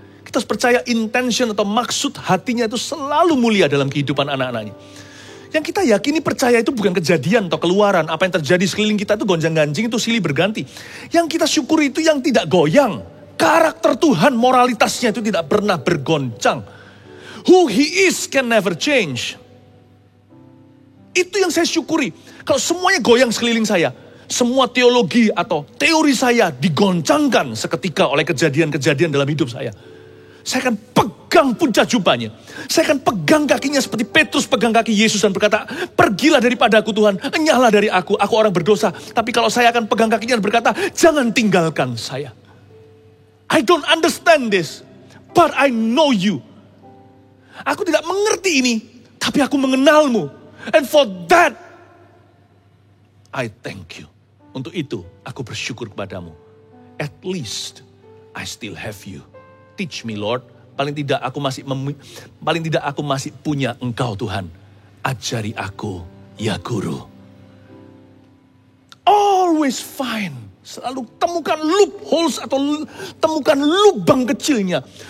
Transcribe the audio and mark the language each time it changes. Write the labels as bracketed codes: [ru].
[id] Kita harus percaya intention atau maksud hatinya itu selalu mulia dalam kehidupan anak-anaknya. Yang kita yakini percaya itu bukan kejadian atau keluaran. Apa yang terjadi sekeliling kita itu gonjang-ganjing, itu silih berganti. Yang kita syukuri itu yang tidak goyang. Karakter Tuhan, moralitasnya itu tidak pernah bergoncang. [en] Who He is can never change. [id] Itu yang saya syukuri. Kalau semuanya goyang sekeliling saya, semua teologi atau teori saya digoncangkan seketika oleh kejadian-kejadian dalam hidup saya. Saya akan pegang puncak jubahnya. Saya akan pegang kakinya seperti Petrus pegang kaki Yesus dan berkata, pergilah daripadaku Tuhan, enyahlah dari aku orang berdosa. Tapi kalau saya akan pegang kakinya dan berkata, jangan tinggalkan saya. [en] I don't understand this, but I know you. [id] Aku tidak mengerti ini, tapi aku mengenalmu. [en] And for that, I thank you. [id] Untuk itu, aku bersyukur kepadamu. [en] At least, I still have you. Teach me, Lord. [id] Paling tidak aku masih punya Engkau, Tuhan. Ajari aku, ya Guru. [en] Always find. [id] Selalu temukan loopholes atau temukan lubang kecilnya.